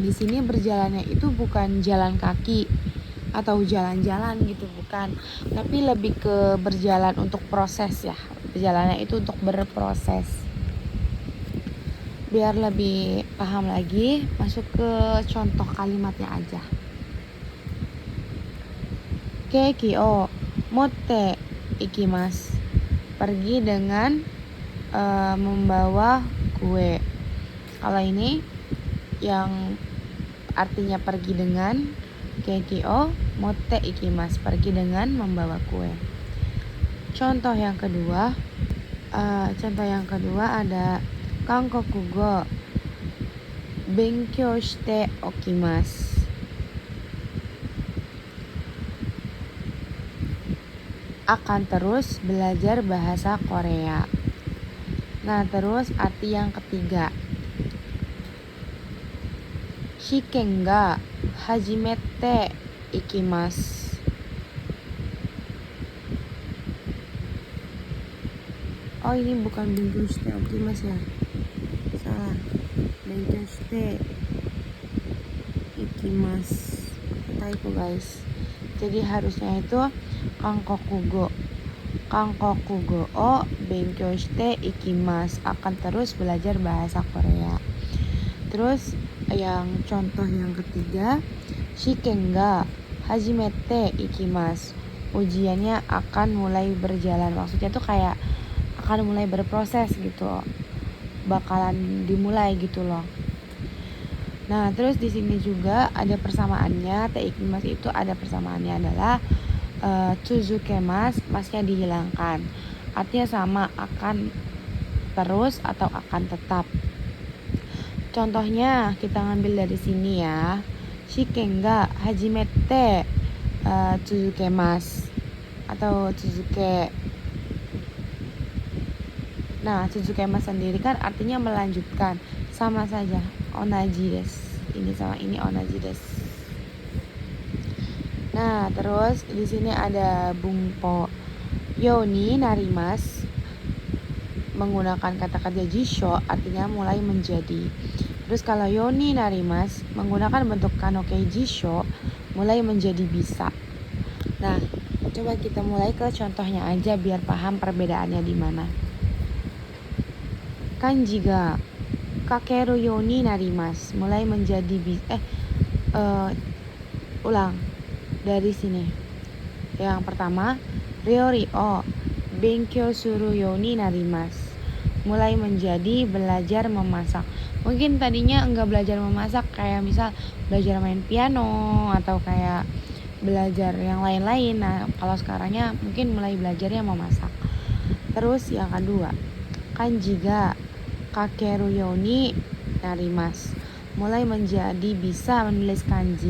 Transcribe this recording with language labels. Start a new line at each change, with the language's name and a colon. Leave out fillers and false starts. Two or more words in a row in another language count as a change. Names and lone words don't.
Indonesian: Di sini berjalannya itu bukan jalan kaki atau jalan-jalan gitu, bukan, tapi lebih ke berjalan untuk proses ya. Berjalannya itu untuk berproses. Biar lebih paham lagi, masuk ke contoh kalimatnya aja.
Japanese: ケーキを持って行きます,
Indonesian: pergi dengan membawa kue. Kalau ini yang artinya pergi dengan,
Japanese: ケーキを持って行きます,
Indonesian: pergi dengan membawa kue. Contoh yang kedua ada
Japanese: 韓国語勉強しておきます.
Indonesian: Akan terus belajar bahasa Korea. Nah, terus arti yang ketiga,
Japanese: 試験が始めていきます.
Indonesian: Oh, ini bukan
Japanese: 勉強しておきます
Indonesian: ya. Salah.
Japanese: 勉強していきます.
English: Typo guys.
Indonesian: Jadi harusnya itu
Japanese: 韓国語を勉強していきます.
Indonesian: Akan terus belajar bahasa Korea. Terus yang contoh yang ketiga,
Japanese: 試験が始めていきます.
Indonesian: Ujiannya akan mulai berjalan. Maksudnya tuh kayak akan mulai berproses gitu. Bakalan dimulai gitu loh. Nah, terus di sini juga ada persamaannya.
Japanese: ていきます
Indonesian: itu ada persamaannya adalah tsuzukemas, masnya dihilangkan. Artinya sama, akan terus atau akan tetap. Contohnya kita ngambil dari sini ya.
Japanese: 試験が始めて続けます
Indonesian: atau
Japanese: tsuzuke.
Indonesian: Nah, tsuzukemas sendiri kan artinya melanjutkan. Sama saja,
Japanese: 同じです.
Indonesian: Ini sama ini
Japanese: 同じです.
Indonesian: Nah, terus di sini ada
Japanese: 文法ようになります,
Indonesian: menggunakan kata kerja jisho, artinya mulai menjadi. Terus kalau
Japanese: ようになります
Indonesian: menggunakan bentuk
Japanese: 可能形辞書,
Indonesian: mulai menjadi bisa. Nah, coba kita mulai ke contohnya aja biar paham perbedaannya di mana.
Japanese: 漢字が書けるようになります,
Indonesian: mulai menjadi ulang dari sini. Yang pertama,
Japanese: 料理を勉強するようになります,
Indonesian: mulai menjadi belajar memasak. Mungkin tadinya enggak belajar memasak, kayak misal belajar main piano atau kayak belajar yang lain-lain. Nah, kalau sekarangnya mungkin mulai belajarnya memasak. Terus yang kedua,
Japanese: 漢字が書けるようになります,
Indonesian: mulai menjadi bisa menulis kanji.